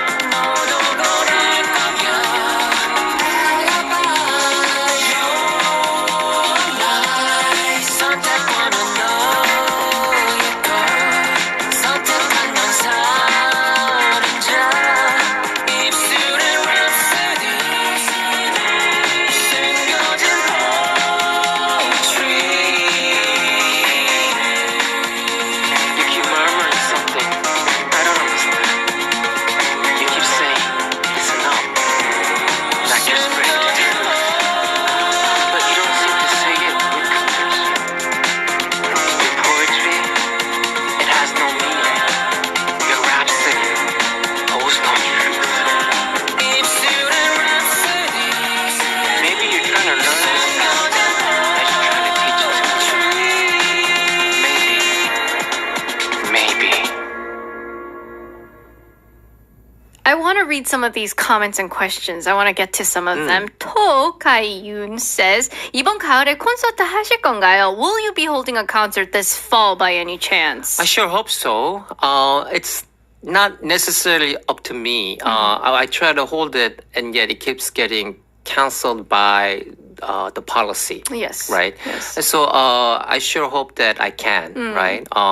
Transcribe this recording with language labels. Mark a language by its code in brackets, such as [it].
[ko] 너도 그럴 거면 선택권은 너의 것. 선택한 넌 살인자. 입술에 랩스디 숨겨진 poetry. [en] You keep murmuring something I don't understand. You keep saying it's enough, like you're spreading the truth, but you don't seem to say it with conviction. Your poetry, it has no meaning. Your rhapsody holds no truth. Maybe you're trying to learn this stuff as you're trying to teach it to me. Maybe. I want to read some of these comments and questions. I want to get to some of them. [ko] 토카이윤 says, 이번 가을에 콘서트 하실 건가요? [en] Will you be holding a concert this fall by any chance? I sure hope so. It's not necessarily up to me. I try to hold it, and yet it keeps getting canceled by the policy. Yes. Right? Yes. And so I sure hope that I can, right?